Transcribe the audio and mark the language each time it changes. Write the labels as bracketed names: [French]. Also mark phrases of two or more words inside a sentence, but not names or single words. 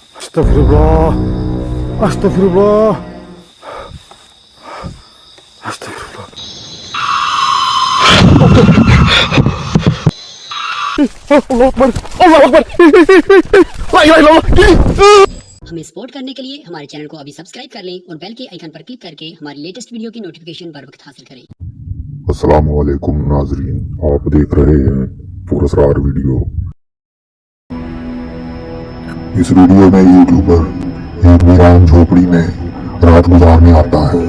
[Arabic] أستغفر الله. أستغفر الله. أستغفر الله. الله أكبر. الله أكبر. لا إله إلا الله. [Urdu] ہمیں سپورٹ کرنے کے لیے ہمارے چینل کو ابھی سبسکرائب کر لیں اور بیل کے آئیکن پر کلک کر کے ہماری [English] latest video [Urdu] کی نوٹیفکیشن بر وقت حاصل کریں. السلام علیکم ناظرین، آپ دیکھ رہے ہیں پرسکار ویڈیو. اس ویڈیو میں یوٹیوبر ایک ویران جھونپڑی میں رات گزارنے آتا ہے.